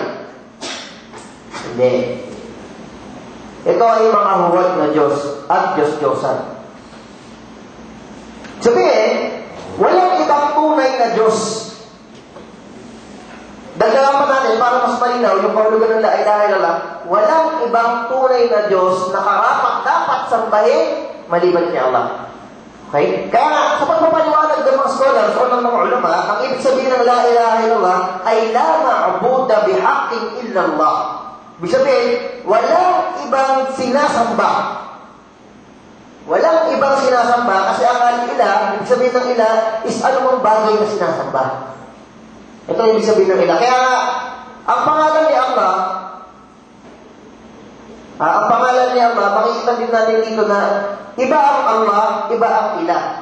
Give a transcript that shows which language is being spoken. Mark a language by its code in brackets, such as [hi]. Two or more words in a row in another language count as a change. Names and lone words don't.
[tl] Hindi. Ito ay mga huwad na Diyos at Diyos-Diyosan. Sabihin, walang ibang tunay na Diyos. Dagdagan pa natin para mas malinaw yung kahulugan ng [ar] la ilaha illallah. [tl] Walang ibang tunay na Diyos na karapat-dapat sambahin maliban kay Allah. Okay? Kaya nga, sa pagpapaliwanag ng mga scholars o ng mga ulama, ang ibig sabihin ng [ar] la ilaha illallah [tl] ay [ar] la ma'buda bihaqqin illallah. [tl] Ibig sabihin, walang ibang sinasamba. Walang ibang sinasamba kasi ang ila, ibig sabihin ng ila, is anumang bagay na sinasamba. Ito yung ibig sabihin ng ila. Kaya ang pangalan ni Allah, makikita din natin dito na iba ang Allah, iba ang ila.